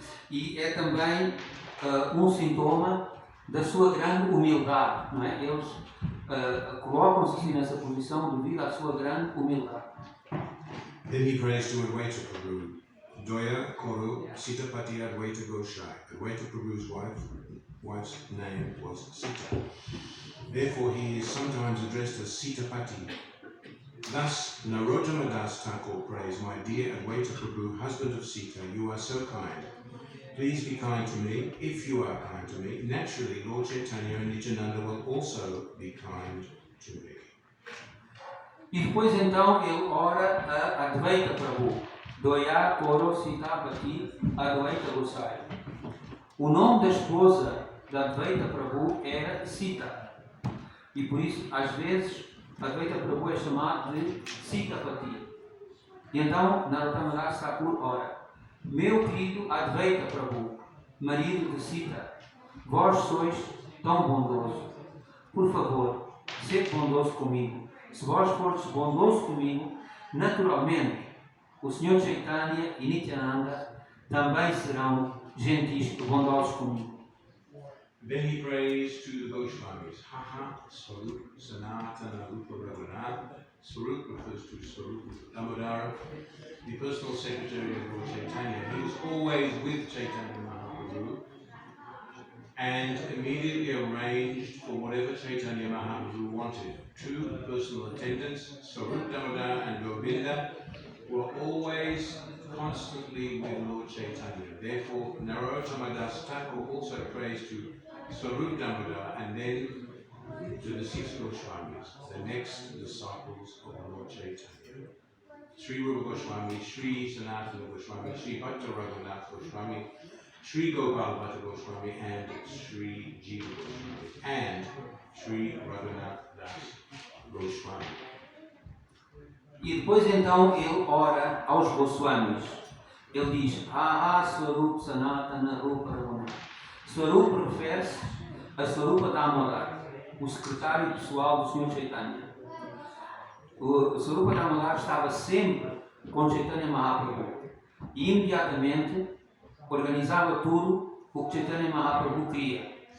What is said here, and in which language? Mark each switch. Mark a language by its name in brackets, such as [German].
[Portuguese] E é também um sintoma da sua grande humildade, não é? Eles colocam-se assim nessa posição devido à sua grande humildade. [English] Then he prays to Advaita Prabhu. [Bangla] Doya Koro Sitapati Advaita Goshai. [English] Advaita Prabhu's wife's name was Sita. Therefore he is sometimes addressed as Sitapati. Thus, Narottama Das Thakur prays, "My dear Advaita Prabhu, husband of Sita, you are so kind. Please be kind to me. If you are kind to me, naturally Lord Chaitanya and Nityananda will also be kind to me." [Portuguese] E depois então ele ora a Advaita Prabhu. [Bangla] Doya Koro Sitapati Advaita Gosai. [Portuguese] O nome da esposa da Advaita Prabhu era Sita. E por isso, às vezes, Advaita Prabhu é chamado de Sitapati. E então, Narottama Das Thakur ora: "Meu querido Advaita Prabhu, marido de Sita, vós sois tão bondoso. Por favor, sede bondoso comigo. Se vós fordes bondoso comigo, naturalmente, o Sr. Chaitanya e Nityananda também serão gentis e bondosos comigo." [English] Then he prays to the Goswamis. Haha, Swarup, Sanatana, Rupa Raghunath. Swarup refers to Swarup Damodara, the personal secretary of Lord Chaitanya. He was always with Chaitanya Mahaprabhu and immediately arranged for whatever Chaitanya Mahaprabhu wanted. Two personal attendants, Swarup Damodara and Govinda, were always constantly with Lord Chaitanya. Therefore, Narottama Das Thakur also prays to Swarup Damodar and then to the 6 Goswamis, the next disciples of Lord Chaitanya. Sri Rupa Goswami, Sri Sanatana Goswami, Sri Bhatta Raghunath Goswami, Sri Gopal Bhatta Goswami, and Sri Jiva Goswami, and Sri Raghunath Das Goswami. [Portuguese] E depois então ele ora aos Goswamis. Ele diz: Swarup Sanatana Rupa Raghunath. Swarup refere-se a Swarupa Damodar, o secretário pessoal do Sr. Chaitanya. O Swarupa Damodar estava sempre com Chaitanya Mahaprabhu e imediatamente organizava tudo o que Chaitanya Mahaprabhu queria.